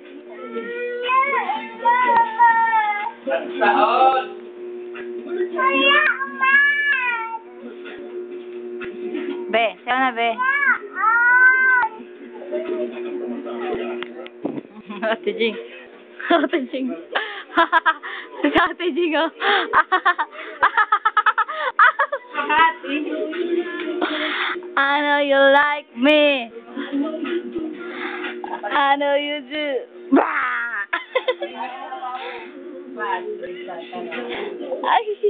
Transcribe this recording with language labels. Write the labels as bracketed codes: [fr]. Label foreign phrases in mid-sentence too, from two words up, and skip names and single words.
[tl] Sahod! Be, sayo na, be. Ate Jing. Ate Jing. Si Ate Jing, oh. [en] I know you like me. I know you do. Bah! Ay.